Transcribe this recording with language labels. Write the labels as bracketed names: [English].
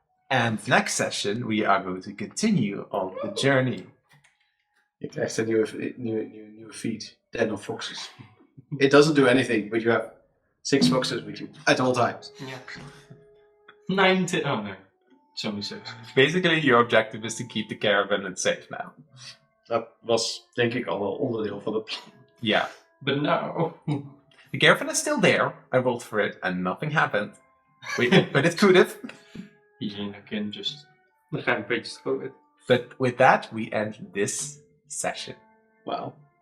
[English] And next session we are going to continue on the journey. [Dutch] Je krijgt een nieuwe feed. [English] 10 of foxes. It doesn't do anything, but you have 6 foxes with you at all times. Yeah. 19. Oh no. It's only 6. Basically, your objective is to keep the caravan safe now. [Dutch] Dat was denk ik al wel onderdeel van het plan. [English] Yeah. But no. The caravan is still there. I rolled for it and nothing happened. But it could have. Ian can just. The rampage through it. But with that, we end this session. Well.